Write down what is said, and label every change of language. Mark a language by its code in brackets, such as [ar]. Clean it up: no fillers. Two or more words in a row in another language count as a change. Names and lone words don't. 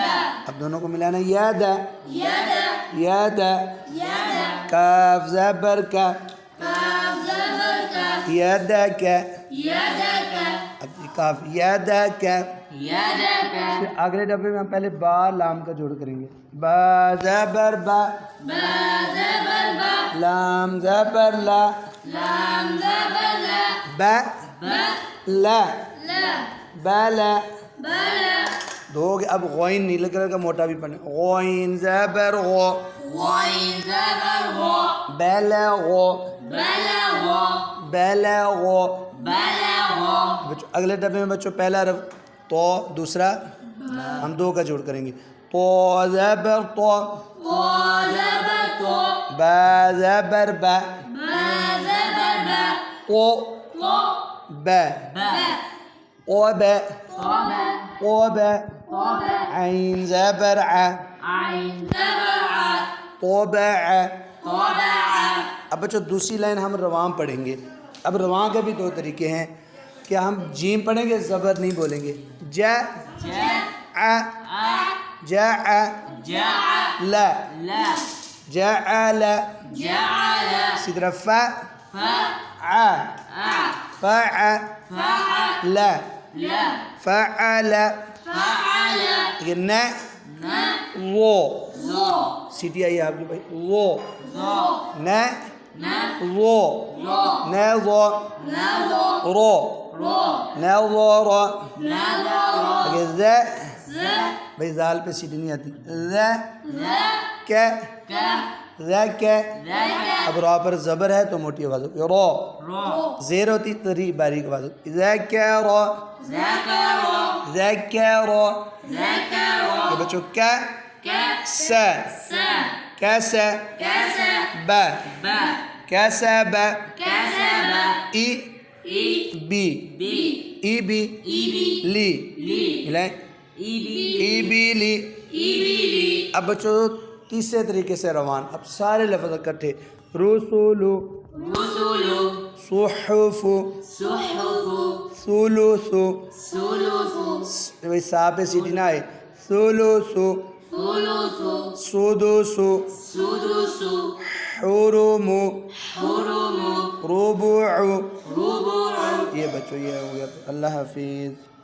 [ur] اب دونوں کو ملانا یا دا یا دا یا دا. یا دا کاف زبر کا کاف زبر کا یا دا کا. یا دا کا اب یہ کاف یا دا کا. یا دا کا پھر اگلے ڈبے میں ہم پہلے با لام کا جوڑ کریں گے. با زبر با با زبر با لام زبر لا لام زبر لا با با لا لا بالا. بلا دو ہو گئے. اب غوین نیلے کلر کا موٹا بھی پڑھیں. غوین زبر غو غین زبر غو بلغو بلغو بلغو. بلغو بچوں اگلے ڈبے میں بچوں پہلا حرف تو دوسرا ہم دو کا جوڑ کریں گے. تو زبر تو تو زبر تو با زبر با با زبر با او تو با با او با تو با او با. تو با عین زبر ع عین زبر ع طبع. طبع اب بچوں دوسری لائن ہم رواں پڑھیں گے. اب رواں کے بھی دو طریقے ہیں. کیا ہم جیم پڑھیں گے زبر نہیں بولیں گے. جا جا ع ع جا جع لا لا جعل. جعل اسی طرح فا ف ع ع فع فع لا لا فعل. فعل یہ نا ن وہ ذو سیٹی آئی آپ کی بھائی. وہ ذو نا ن وہ ذو نا وہ نذو رو رو نا وہ رو. نذر اگر ذا ز بھائی زال پہ سیٹی نہیں آتی. ذا ذ کیا ک ذا کیا. ذک اب را پر زبر ہے تو موٹی آواز ہوتی ہے. رو رو زیر ہوتی تو باریک آواز ہوتی ہے. ذکر ذکر ذکر. ذکر یہ بچوں کیا ک س س کیسا کس با ب کیسا با. کسب ای ای بی بی ای بی ای بی لی لی ملائیں ای بی ای بی لی. ای بی لی اب بچوں تیسرے طریقے سے روان. اب سارے لفظ اکٹھے. رسول رسول صحف صحف ثلث. ثلث بھائی صاحب پہ سیٹی نہ آئے. ثلث ثلث سدس سدس حرم حرم ربع. ربع یہ بچوں یہ ہو گیا. اللہ حافظ.